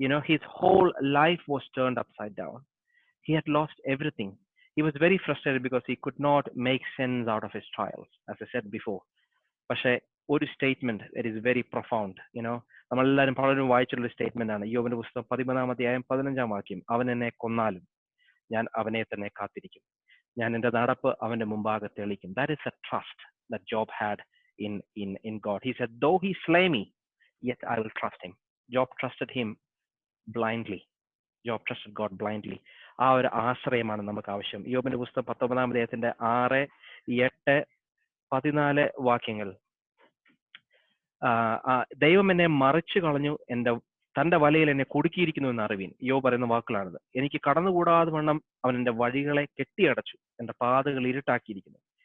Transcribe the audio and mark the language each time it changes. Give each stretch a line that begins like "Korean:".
English: His whole life was turned upside down. He had lost everything. He was very frustrated because he could not make sense out of his trials, as I said before.
Malayalam: പക്ഷേ ഒരു statement
English: It is very profound.
Malayalam: നമ്മളെല്ലാവരും പലരും വായിച്ചിട്ടുള്ള statement ആണ്. യോബിന്റെ പുസ്തകം 13-ാം അധ്യായം 15-ാം വാക്യം. അവൻ എന്നെ കൊന്നാലും ഞാൻ അവനെ തന്നെ കാത്തിരിക്കും, ഞാൻ എന്റെ നടപ്പ് അവന്റെ മുമ്പാകെ തെളിയിക്കും.
English: That is a trust that Job had in God. He said, though he slay me, yet I will trust him. Job trusted him blindly. Job trusted God blindly.
Malayalam: ആ ഒരു ആശ്രയമാണ് നമുക്ക് ആവശ്യം. യോബിന്റെ പുസ്തകം 19-ാം അധ്യായത്തിന്റെ 6, 8, 14 വാക്യങ്ങൾ. ദൈവം എന്നെ മറിച്ചു കളഞ്ഞു, തന്റെ വലയിൽ എന്നെ കുടുക്കിയിരിക്കുന്നു എന്ന് അറിവീൻ. യോബ് പറയുന്ന വാക്കുകളാണിത്. എനിക്ക് കടന്നുകൂടാതെ വണ്ണം അവൻ എന്റെ വഴികളെ കെട്ടിയടച്ചു, എന്റെ പാതകൾ ഇരുട്ടാക്കിയിരിക്കുന്നു.